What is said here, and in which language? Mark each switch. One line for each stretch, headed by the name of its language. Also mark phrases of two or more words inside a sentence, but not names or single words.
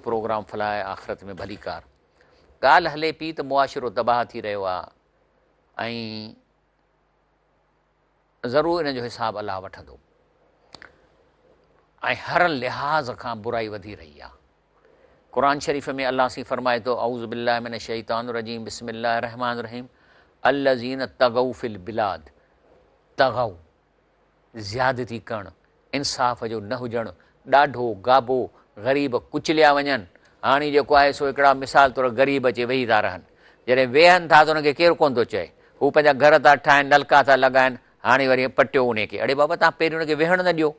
Sindhi: प्रोग्राम फलाह आख़िरत में भली कार। ॻाल्हि हले पई त मुआशिरो तबाह थी रहियो आहे ऐं ज़रूरु इन जो हिसाबु अलाह वठंदो, ऐं हर लिहाज़ खां बुराई वधी रही आहे। क़ुर शरीफ़ में अलाह सी फरमाए थो
Arabic: أعوذ بالله من الشيطان الرجيم بسم الله الرحمن الرحيم الذين طغوا في البلاد,
Sindhi: तग़ौ ज़्यादती करणु, इंसाफ़ जो न हुजणु, ॾाढो गाबो, ग़रीब कुचलिया वञनि। हाणे जेको आहे सो हिकिड़ा मिसाल तौरु ग़रीब अचे वेही था रहनि, जॾहिं वेहनि था त हुनखे केरु कोन थो चए, हू पंहिंजा घर था ठाहिनि, नलका था लॻाइनि, हाणे वरी पटियो उनखे, अड़े बाबा तव्हां पहिरियों हुनखे वेहण न ॾियो।